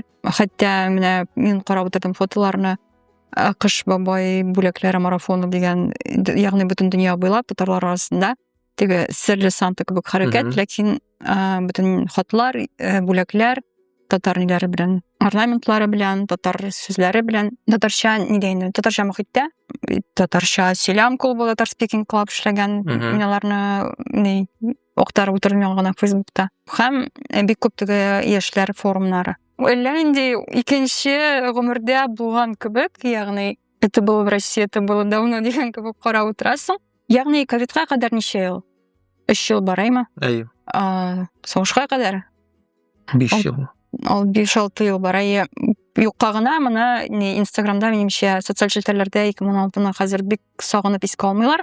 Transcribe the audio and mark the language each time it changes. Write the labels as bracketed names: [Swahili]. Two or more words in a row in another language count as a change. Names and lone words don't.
[Tatar] Хәтта менә мин карап утырдым фотоларны. Кыш бабай бүләкләре марафоны дигән, ягъни бөтен дөнья буйлап татарлар арасында теге серле Санта кебек хәрәкәт, ләкин бөтен хатлар, бүләкләр татар ниләре белән, орнаментлары белән, татар сүзләре белән, татарча нидәйне, татарча мөхиттә, татарча сөйләм клубы, татар [English] speaking club [Tatar] эшләгән, мин аларны актарып утырдым гына Facebook'та. Һәм бик күп теге яшьләр форумнары. Әллә инде икенче гомердә булган кебек, ягъни [Russian] это было в России, это было давно [Tatar] дигән кебек карап утырасың. Ягъни ковидка кадәр ничә ел? 3 ел бараймы? Сугышка кадәр? 5 ел. 5-6 ел барай. Юкка гына моны Инстаграмда минемчә социаль челтәрләрдә 2016-ны хәзер бик сагынып искә алмыйлар.